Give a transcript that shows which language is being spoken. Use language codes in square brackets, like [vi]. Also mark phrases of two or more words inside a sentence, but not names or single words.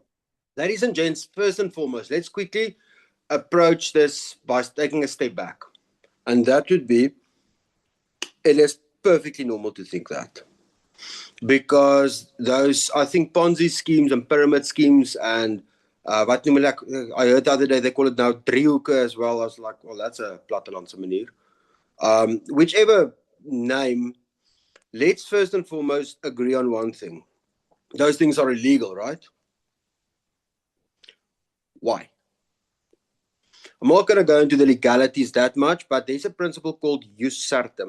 [en] Ladies and gents, first and foremost, let's quickly approach this by taking a step back. And that would be, it is perfectly normal to think that. Because those, I think Ponzi schemes and pyramid schemes and [af] wat noem hulle, [en] I heard the other day they call it now driehoeke as well. I was like, well, that's a [af] plattelandse manier. [en] Whichever name, let's first and foremost agree on one thing. Those things are illegal, right? Why? I'm not going to go into the legalities that much, but there's a principle called [la] jus certum.